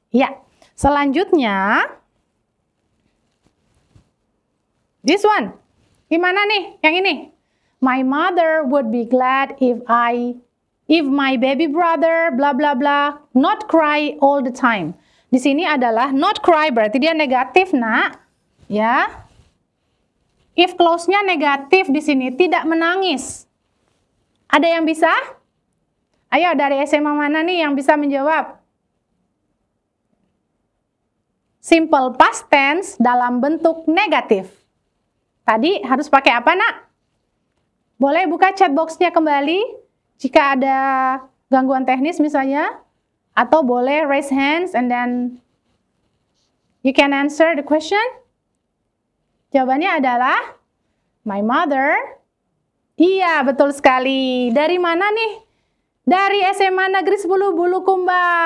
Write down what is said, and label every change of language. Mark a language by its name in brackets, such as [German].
[Indonesian] Ya, selanjutnya, [English] this one. [Indonesian] Gimana nih yang ini? [English] My mother would be glad if my baby brother bla bla bla not cry all the time. [Indonesian] Di sini adalah not cry berarti dia negatif, nak. Ya. If clause-nya negatif di sini tidak menangis. Ada yang bisa? Ayo, dari SMA mana nih yang bisa menjawab? Simple past tense dalam bentuk negatif. Tadi harus pakai apa, nak? Boleh buka chat box-nya kembali jika ada gangguan teknis misalnya. Atau boleh [English] raise hands and then you can answer the question. [Indonesian] Jawabannya adalah my mother. Iya, betul sekali. Dari mana nih? Dari SMA Negeri 10 Bulukumba.